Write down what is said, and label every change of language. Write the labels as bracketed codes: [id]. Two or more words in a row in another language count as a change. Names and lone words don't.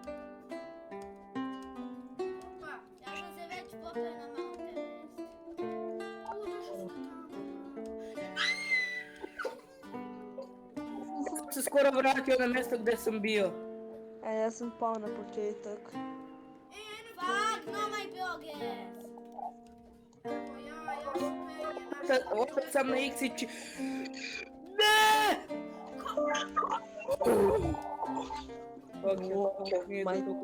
[hr] Ja sam se već popio na Mount Everest. Se skoro vratio na mjesto gdje sam bio. Ja sam pao na početak. [en] Fuck, no my progress. [hr] Opet sam na X-ići. Ne! Ok, nije My to